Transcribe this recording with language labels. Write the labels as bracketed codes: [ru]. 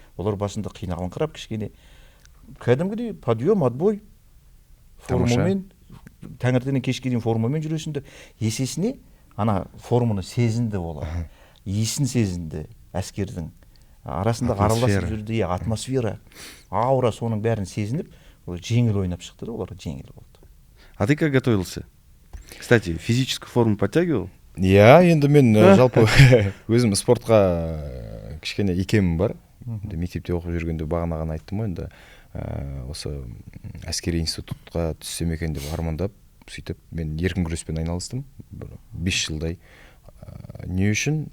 [kk] Олар басында қиналыңқырап, кішкене кәдімгідей подъем, отбой формамен, таңертеңнен кешке дейін формамен жүресіңдер. Есесіне ана форманы сезінді олар. Иісін сезінді әскердің. Арасында араласып жүрді, атмосфера, аура, соның бәрін сезініп, жеңіл ойнап шықты да, олар жеңіл болды. [ru] А ты как готовился? Кстати, физическую форму подтягивал? [kk] Иә, енді мен жалпы өзім спортқа кішкене икемім бар. Мектепте оқып жүргенде бағанаған айттым ғой, енді осы әскери институтқа түссем екен деп армандап, сөйтіп мен еркін күреспен айналыстым 5 жылдай. Не үшін?